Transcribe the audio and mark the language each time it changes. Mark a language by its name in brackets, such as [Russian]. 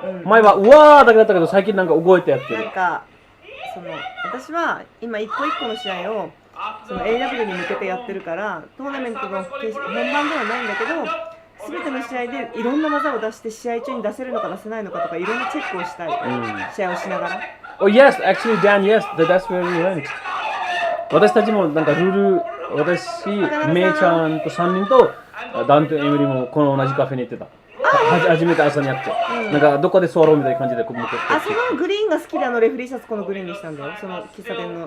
[Japanese] 前はうわーだけだったけど最近なんか動いてやってる。なんか私は今一個一個の試合をその AW に向けてやってるからトーナメントの本番ではないんだけど。全ての試合でいろんな技を出して試合中に出せるのか出せないのかとかいろんなチェックをしたい、試合をしながら。 [English] Oh yes, actually Dan, yes, that's where we went. [Japanese] 私たちもなんかルール、私、メイちゃんと3人とダンとエミリもこの同じカフェに行ってた。初めて朝にやって、なんかどこで座ろうみたいな感じでこう向かって。あ、そのグリーンが好きでレフリーシャツこのグリーンにしたんだよ、その喫茶店の。